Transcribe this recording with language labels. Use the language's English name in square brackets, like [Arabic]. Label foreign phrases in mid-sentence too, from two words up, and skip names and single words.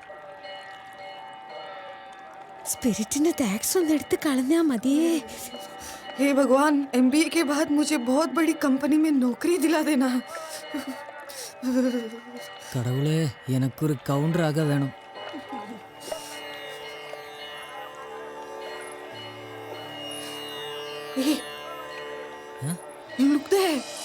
[Malayalam] സ്പിരിറ്റിന്റെ ടാക്സ് ഒന്ന് എടുത്ത് കളഞ്ഞാ മതിയേ. [Hindi] हे भगवान, MBA के बाद मुझे बहुत बड़ी कंपनी में नौकरी दिला देना. [Tamil] கடவுளே, எனக்கு ஒரு கவுண்டராக வேணும். [English] Hey, look there.